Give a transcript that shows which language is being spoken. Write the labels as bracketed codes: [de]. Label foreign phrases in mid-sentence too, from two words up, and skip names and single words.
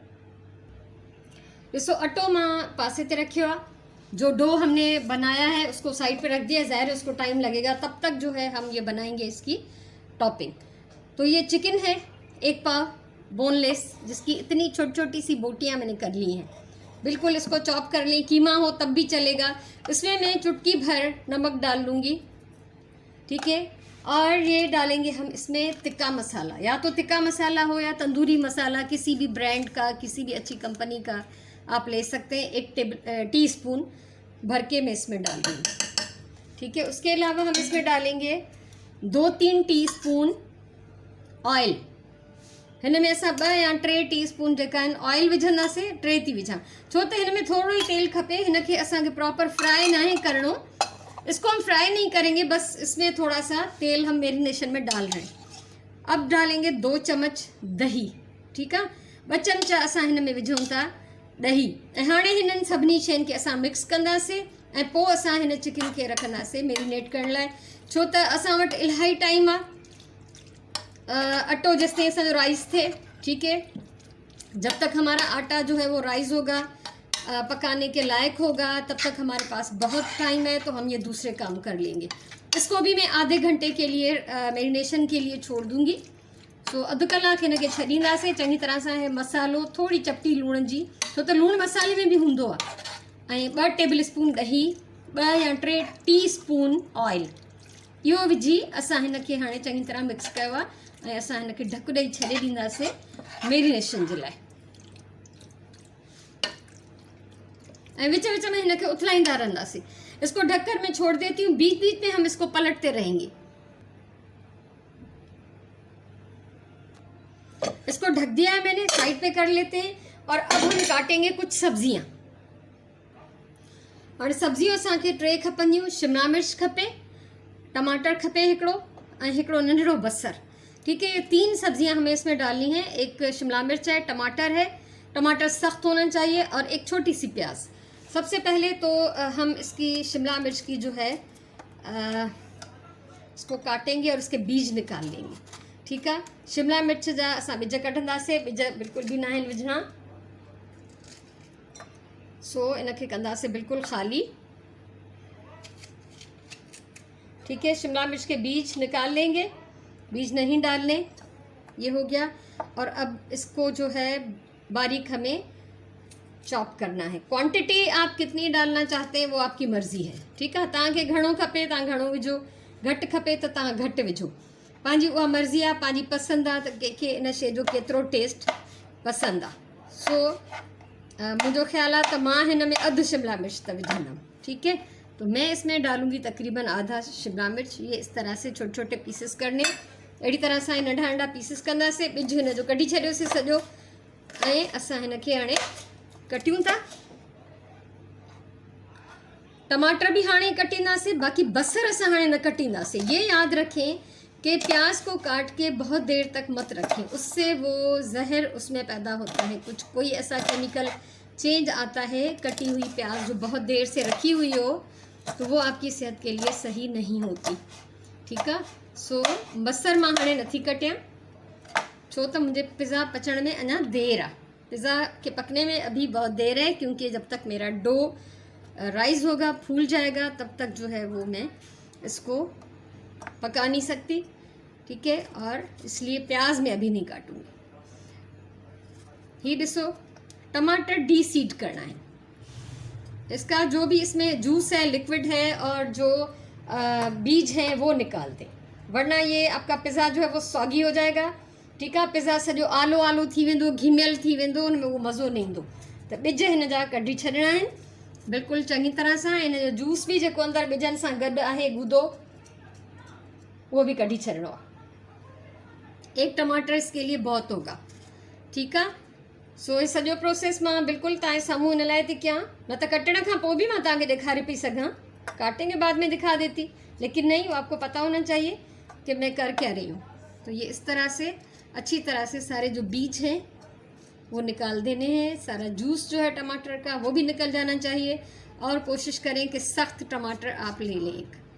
[sd] ॾिसो अटो मां पासे ते रखियो आहे। [hi] जो डो हमने बनाया है उसको साइड पे रख दिया। ज़ाहिर है उसको टाइम लगेगा, तब तक जो है हम ये बनाएंगे इसकी टॉपिंग। तो ये चिकन है 1 पाव बोनलेस, जिसकी इतनी छोटी छोटी सी बोटियाँ मैंने कर ली हैं। बिल्कुल इसको चॉप कर लें। कीमा हो तब भी चलेगा। इसमें मैं चुटकी भर नमक डाल लूँगी। ठीक है। और ये डालेंगे हम इसमें तिक्का मसाला, या तो तिक्का मसाला हो या तंदूरी मसाला, किसी भी ब्रांड का, किसी भी अच्छी कंपनी का आप ले सकते हैं। 1 टीस्पून भर के मैं इसमें डाल दूँगी। ठीक है। उसके अलावा हम इसमें डालेंगे 2-3 [en] teaspoon oil. [sd] हिन में असां 2 या 3 टीस्पून जेका आहिनि ऑयल विझंदासीं। 3 थी विझां छो त हिन में थोड़ो ही तेल खपे। हिनखे असांखे [en] proper fry [sd] नाहे करणो। [hi] इसको हम फ्राई नहीं करेंगे, बस इसमें थोड़ा सा तेल हम मैरिनेशन में डाल रहे हैं। अब डालेंगे 2 चम्मच दही। ठीक है। [sd] 2 चमचा असां हिन में विझूं था दही। ऐं हाणे हिननि सभिनी शयुनि खे असां मिक्स कंदासीं ऐं पोइ असां हिन चिकन खे रखंदासीं मैरिनेट करण लाइ, छो त असां वटि इलाही टाइम आहे। [hi] अटो जिस तरह से राइस थे। ठीक है। जब तक हमारा आटा जो है वो राइस होगा, पकाने के लायक होगा, तब तक हमारे पास बहुत टाइम है। तो हम ये दूसरे काम कर लेंगे। इसको भी मैं आधे घंटे के लिए मैरिनेशन के लिए छोड़ दूँगी। [sd] सो अधु कलाक हिनखे छॾींदासीं चङी तरह सां। हे मसालो थोड़ी चपटी लूण जी, छो त लूण मसाले में भी हूंदो आहे। ऐं 2 [en] table spoon [sd] ॾही, 2 या 3 [en] teaspoon oil, [sd] इहो विझी असां हिनखे हाणे चङी तरह मिक्स कयो आहे ऐं असां हिनखे ढक ॾेई छॾे ॾींदासीं मैरिनेशन जे लाइ। ऐं विच विच में हिनखे उथलाईंदा रहंदासीं। [hi] इसको ढककर मैं छोड़ देती हूँ, बीच बीच में हम इसको पलटते रहेंगे। इसको ढक दिया है मैंने, साइड पे कर लेते हैं। और अब हम काटेंगे कुछ सब्जियां। [sd] और सब्जियों असांखे 3 खपंदियूं। शिमला मिर्च खपे, टमाटर खपे हिकिड़ो ऐं हिकिड़ो नंढड़ो बसर। [hi] ठीक है। ये 3 सब्जियां हमें इसमें डालनी है। एक शिमला मिर्च है, टमाटर है, टमाटर सख्त होना चाहिए, और एक छोटी सी प्याज। सबसे पहले तो हम इसकी शिमला मिर्च की जो है इसको काटेंगे और इसके बीज निकाल लेंगे। ठीक है। [sd] शिमला मिर्च जा असां ॿिज कढंदासीं। ॿिज बिल्कुल भी ना आहिनि विझणा। सो इनखे कंदासीं बिल्कुल ख़ाली। [hi] ठीक है। शिमला मिर्च के बीज निकाल लेंगे, बीज नहीं डालने। ये हो गया। और अब इसको जो है बारीक हमें चॉप करना है। क्वांटिटी आप कितनी डालना चाहते हैं वो आपकी मर्ज़ी है, [sd] ठीकु आहे। तव्हांखे घणो खपे तव्हां घणो विझो, घटि खपे त तव्हां घटि विझो, पंहिंजी उहा मर्ज़ी आहे, पंहिंजी पसंदि आहे त कंहिंखे इन शइ जो केतिरो टेस्ट पसंदि आहे। [hi] सो मुझे ख्याल है तो [sd] मां हिन में अधु शिमला मिर्च त विझंदमि, [hi] ठीक है। तो मैं इसमें डालूंगी तकरीबन आधा शिमला मिर्च। ये इस तरह से छोटे छोटे पीसेस करने, [sd] अड़ी तरह से नंढा नंढा पीसेस कंदासीं। बिज हिन जो कढी छॾियोसीं सॼो, ऐं असां हिन खे हाणे कटियूं था। टमाटर भी हाणे कटींदासीं, बाक़ी बसर असां हाणे न कटींदासीं। [hi] ये याद रखें कि प्याज को काट के बहुत देर तक मत रखें, उससे वो जहर उसमें पैदा होता है, कुछ कोई ऐसा केमिकल चेंज आता है। कटी हुई प्याज जो बहुत देर से रखी हुई हो तो वो आपकी सेहत के लिए सही नहीं होती, ठीक है। [sd] सो बसर मां हाणे नथी कटियां, छो तो मुझे पिज़्ज़ा पचण में अञा देर आहे। [hi] पिज़्ज़ा के पकने में अभी बहुत देर है, क्योंकि जब तक मेरा डो राइज होगा, फूल जाएगा, तब तक जो है वो मैं इसको पका नहीं सकती, ठीक है। और इसलिए प्याज में अभी नहीं काटूंगी। [sd] ही डिसो [hi] टमाटर [en] de seed [hi] करना है, इसका जो भी इसमें जूस है, लिक्विड है, और जो बीज हैं वो निकाल दें, वरना ये आपका पिज़्ज़ा जो है वो सॉगी हो जाएगा, ठीक है। [sd] पिज़्ज़ा सॼो आलो आलो थी वेंदो, घिमियल थी वेंदो, उनमें वो मज़ो न ईंदो। त ॿिज हिन जा कढी छॾिणा आहिनि बिल्कुलु चङी तरह सां। हिन जो जूस भी जेको अंदरि ॿिजनि सां गॾु आहे गुदो, वो भी कढी छॾिणो आहे। [hi] एक टमाटर इसके लिए बहुत होगा, ठीक है। [sd] सो ये सॼो प्रोसेस मां बिल्कुलु तव्हांजे साम्हूं हिन लाइ थी कयां, न त कटण खां पोइ भी मां तव्हांखे ॾेखारे पई सघां, [hi] काटेंगे बाद में दिखा देती, लेकिन नहीं, वो आपको पता होना चाहिए कि मैं कर क्या रही हूँ। तो ये इस तरह से अच्छी तरह से सारे जो बीज हैं वो निकाल देने हैं, सारा जूस जो है टमाटर का वो भी निकल जाना चाहिए, और कोशिश करें कि सख्त टमाटर आप ले लें एक।